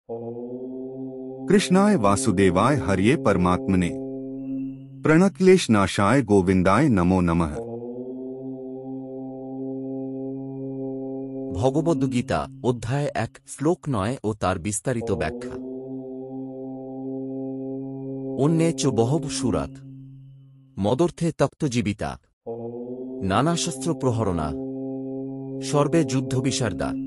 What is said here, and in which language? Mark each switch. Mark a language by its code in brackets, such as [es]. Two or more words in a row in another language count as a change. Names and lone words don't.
[sa] कृष्णाय वासुदेवाय हरिये परमात्मने प्रणक्लेश नाशाय गोविंदाय नमो नमः। [bn] ভগবদ্গীতা অধ্যায় 1 শ্লোক 9 ও তার বিস্তারিত ব্যাখ্যা। [sa] অন্যে চ বহব সুরাত মদর্থে তপ্তজীবিতা নানাশস্ত্র প্রহরণা সর্বে যুদ্ধ বিশারদা।